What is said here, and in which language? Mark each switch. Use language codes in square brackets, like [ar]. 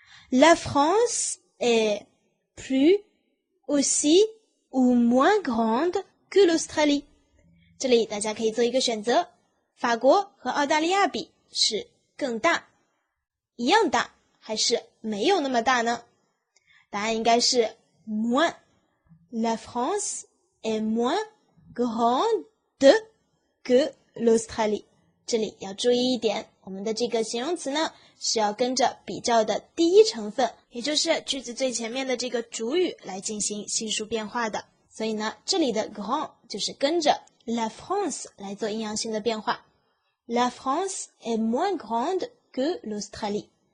[fr] La France est plus, aussi ou moins grande que l'Australie [zh] 这里大家可以做一个选择，法国和澳大利亚比是更大、一样大还是没有那么大呢？答案应该是 moins. [fr] La France est moins grande que l'Australie. [zh] 这里要注意一点，我们的这个形容词呢，是要跟着比较的第一成分，也就是句子最前面的这个主语来进行系数变化的。所以呢，这里的 grand 就是跟着 la France 来做阴阳性的变化。 [fr] La France est moins grande que l'Australie.